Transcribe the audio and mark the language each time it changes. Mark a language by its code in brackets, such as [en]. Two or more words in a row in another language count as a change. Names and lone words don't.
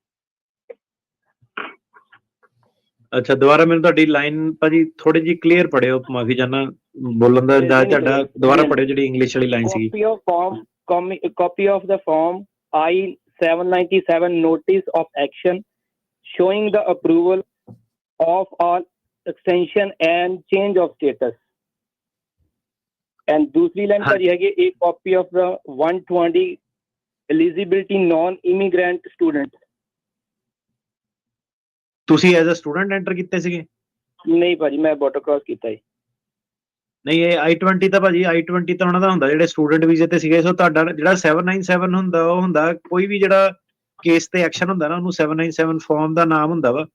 [pa] ਅੱਛਾ, ਦੁਬਾਰਾ ਮੈਨੂੰ ਤੁਹਾਡੀ ਲਾਈਨ ਭਾਜੀ ਥੋੜੀ ਜਿਹੀ ਕਲੀਅਰ ਪੜਿਓ, ਮਾਫੀ ਚਾਹਨਾ ਬੋਲਣ ਦਾ ਅੰਦਾਜ਼ ਤੁਹਾਡਾ, ਦੁਬਾਰਾ ਪੜਿਓ ਜਿਹੜੀ ਇੰਗਲਿਸ਼ ਵਾਲੀ ਲਾਈਨ ਸੀਗੀ। [en] copy of the form I-797 notice of action showing the approval of all extension and change of status, and [pa] ਦੂਸਰੀ ਲਾਈਨ ਭਾਜੀ ਹੈਗੀ [en] a copy of the 120 eligibility non immigrant student। [pa] ਤੁਸੀਂ [en] as a student [pa] ਐਂਟਰ ਕੀਤੇ ਸੀਗੇ? ਨਹੀਂ ਭਾਜੀ, ਮੈਂ [en] border cross [pa] ਕੀਤਾ ਹੈ। ਨਹੀਂ, ਇਹ I-20 ਤਾਂ ਭਾਜੀ I-20 ਤਾਂ ਉਹਨਾਂ ਦਾ ਹੁੰਦਾ ਜਿਹੜੇ [en] student visa [pa] ਤੇ ਸੀਗੇ। ਸੋ ਤੁਹਾਡਾ ਜਿਹੜਾ 797 ਹੁੰਦਾ, ਉਹ ਹੁੰਦਾ ਕੋਈ ਵੀ ਜਿਹੜਾ ਕੇਸ ਤੇ ਐਕਸ਼ਨ ਹੁੰਦਾ ਨਾ, ਉਹਨੂੰ 797 ਫਾਰਮ ਦਾ ਨਾਮ ਹੁੰਦਾ ਵਾ।